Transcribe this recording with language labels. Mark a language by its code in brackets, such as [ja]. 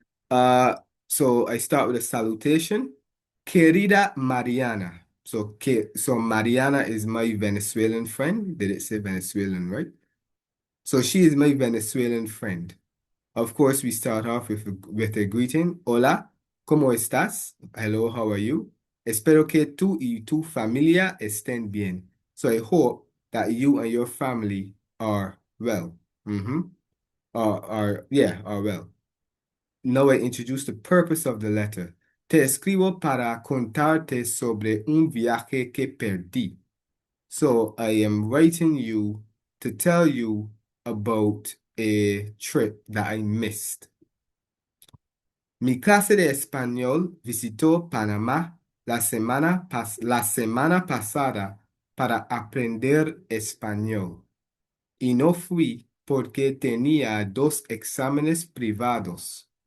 [en] Uh, so I start with a salutation. [es] Querida Mariana. [en] So Mariana is my Venezuelan friend. Did it say Venezuelan, right? So she is my Venezuelan friend. Of course, we start off with a greeting. [es] Hola, ¿cómo estás? [en] Hello, how are you? [es] Espero que tú y tu familia estén bien. [en] So I hope that you and your family are well. Are well. Now I introduce the purpose of the letter. [es] Te escribo para contarte sobre un viaje que perdí. [en] So I am writing you to tell you about a trip that I missed. [es] Mi clase de español visitó Panamá la semana pasada para aprender español. Y no fui porque tenía 2 exámenes privados.